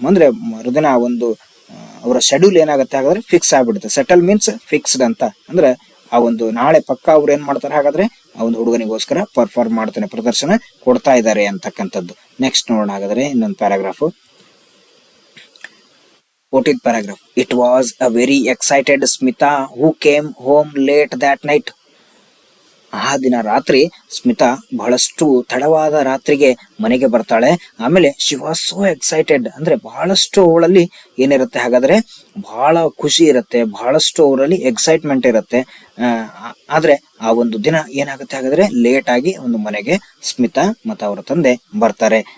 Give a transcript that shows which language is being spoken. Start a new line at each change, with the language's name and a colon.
Kannada: ಅಂದ್ರೆ ಮರುದಿನ ಆ ಒಂದು ಅವರ ಶೆಡ್ಯೂಲ್ ಏನಾಗುತ್ತೆ ಹಾಗಾದ್ರೆ ಫಿಕ್ಸ್ ಆಗ್ಬಿಡುತ್ತೆ. ಸೆಟಲ್ ಮೀನ್ಸ್ ಫಿಕ್ಸ್ಡ್ ಅಂತ ಅಂದ್ರೆ ಆ ಒಂದು ನಾಳೆ ಪಕ್ಕ ಅವ್ರು ಏನ್ ಮಾಡ್ತಾರೆ ಹಾಗಾದ್ರೆ ಆ ಒಂದು ಹುಡುಗನಿಗೋಸ್ಕರ ಪರ್ಫಾರ್ಮ್ ಮಾಡ್ತಾನೆ, ಪ್ರದರ್ಶನ ಕೊಡ್ತಾ ಇದ್ದಾರೆ ಅಂತಕ್ಕಂಥದ್ದು. ನೆಕ್ಸ್ಟ್ ನೋಡೋಣ ಹಾಗಾದ್ರೆ ಇನ್ನೊಂದು paragraph, 14th paragraph.
English: It was a very excited Smita who came home late that night.
Kannada: ಆ ದಿನ ರಾತ್ರಿ ಸ್ಮಿತಾ ಬಹಳಷ್ಟು ತಡವಾದ ರಾತ್ರಿಗೆ ಮನೆಗೆ ಬರ್ತಾಳೆ. ಆಮೇಲೆ
English: she was so excited,
Kannada: ಅಂದ್ರೆ ಬಹಳಷ್ಟು ಅವಳಲ್ಲಿ ಏನಿರುತ್ತೆ ಹಾಗಾದ್ರೆ ಬಹಳ ಖುಷಿ ಇರುತ್ತೆ, ಬಹಳಷ್ಟು ಅವರಲ್ಲಿ ಎಕ್ಸೈಟ್ಮೆಂಟ್ ಇರುತ್ತೆ. ಆದ್ರೆ ಆ ಒಂದು ದಿನ ಏನಾಗುತ್ತೆ ಹಾಗಾದ್ರೆ ಲೇಟ್ ಆಗಿ ಒಂದು ಮನೆಗೆ ಸ್ಮಿತಾ ಮತ್ತು ಅವರ ತಂದೆ ಬರ್ತಾರೆ.